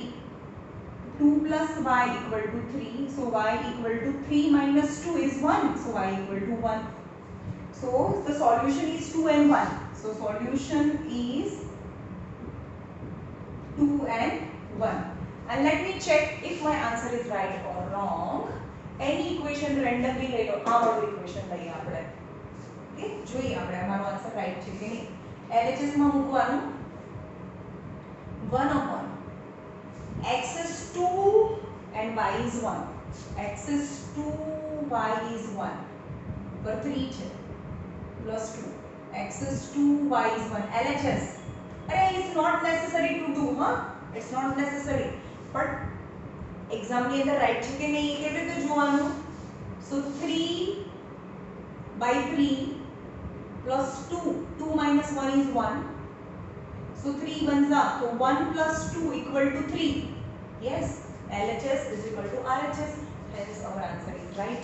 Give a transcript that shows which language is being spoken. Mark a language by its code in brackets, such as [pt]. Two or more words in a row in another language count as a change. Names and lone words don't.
[en] 2 plus y equal to 3. So y equal to 3 minus 2 is 1. So y equal to 1. So the solution is 2 and 1. So solution is 2 and 1. And let me check if my answer is right or wrong. Any equation randomly [gu] લઈ લો. આ વાળું equation લઈએ આપણે. Okay, જોઈએ આપણે અમારો [en] answer right [gu] છે કે નહીં. [en] LHS [gu] માં મૂકવાનું [en] 1 upon x is 2 and y is 1. x is 2, y is 1. [gu] ઉપર 3 છે plus 2. [en] x is 2, y is 1. LHS. It's not necessary to do, huh? It's not necessary. [gu] પણ [en] એક્ઝામ ની [gu] અંદર રાઈટ છે કે નહીં એ કેવી રીતે જોવાનું? [en] સો 3 by 3 plus 2, 2 minus 1 is 1, so 3 [hi] बन जा तो [en] 1 plus 2 equal to 3. Yes, LHS is equal to RHS, hence our answer is right.